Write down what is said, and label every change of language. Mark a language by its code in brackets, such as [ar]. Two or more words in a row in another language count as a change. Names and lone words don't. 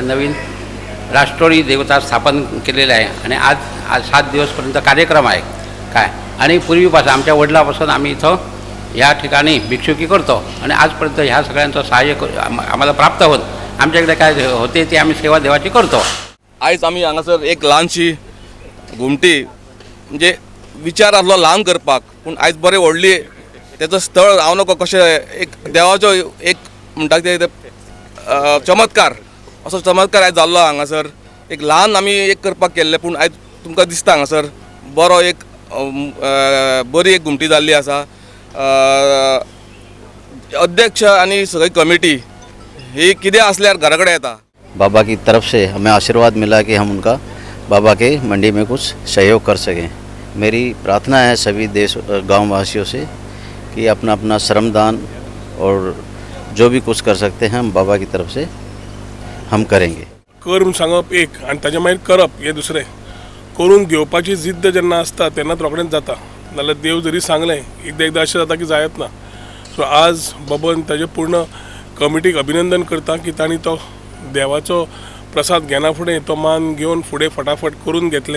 [mr] नवीन राष्ट्रोळी देवता स्थापन केलेले आहे आणि आज 7 दिवसपर्यंत कार्यक्रम आहे काय आणि पूर्वीपासून आमच्या वडिलापासून आम्ही इथं ह्या ठिकाणी भिक्षुकी करतो आणि आजपर्यंत ह्या सगळ्यांचं सहाय्य आम्हाला प्राप्त होत आमच्याकडे काय होते ते आम्ही सेवा देवाची करतो। [kok] आयज आम्ही हांगासर एक ल्हानशी घुमटी म्हणजे विचार आसलो ल्हान करपाक पूण आयज बरें व्हडली त्याचं स्थळ हांव नको कशें एक देवाचो एक म्हणटा ते चमत्कार असो चमत्कार आयज जाल्लो हांगासर एक ल्हान आमी एक करपाक केल्ले पूण आयज तुमकां दिसता हांगासर बरो एक बरी एक घुमटी जाल्ली आसा। अध्यक्ष आणि सगळी कमिटी ही कितें आसल्यार घरा कडेन येता। [hi] बाबा की तरफ से हमें आशीर्वाद मिला कि हम उनका बाबा के मंडी में कुछ सहयोग कर सकें। मेरी प्रार्थना है सभी देश गांव वासियों से कि अपना अपना श्रमदान और जो भी कुछ कर सकते हैं हम बाबा की तरफ से हम करेंगे. [kok] कर म्हूण सांगप एक आनी ताजे मागीर करप हे दुसरें. करून घेवपाची जिद्द जेन्ना आसता तेन्नाच रोखडेंच जाता. नाल्यार देव जरी सांगलें एकदां अशें जाता की जायत ना. सो आज बाबान ताजे पूर्ण कमिटीक अभिनंदन करता की तांणी तो देवाचो प्रसाद घेना फुडें तो मान घेवन फुडें फटाफट करून घेतले.